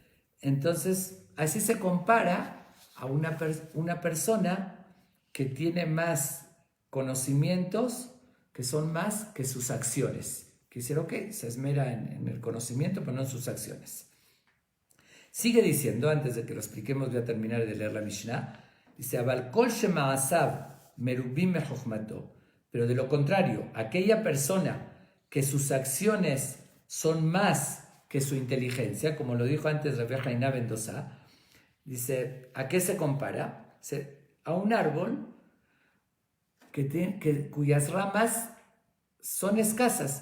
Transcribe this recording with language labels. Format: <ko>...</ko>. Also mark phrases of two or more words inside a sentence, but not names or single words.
<es>Entonces así se compara a una persona que tiene más conocimientos, que son más que sus acciones. Que dice, ok, se esmera en el conocimiento, pero no en sus acciones. Sigue diciendo, antes de que lo expliquemos, voy a terminar de leer la Mishnah. Dice,</es> <he>אבל כל שמעשיו מרובים מחכמתו.</he> <es>Pero de lo contrario, aquella persona que sus acciones son más que su inteligencia, como lo dijo antes Rabbi Hainá ben Dosa, dice, ¿a qué se compara? Dice, a un árbol cuyas ramas son escasas.</es>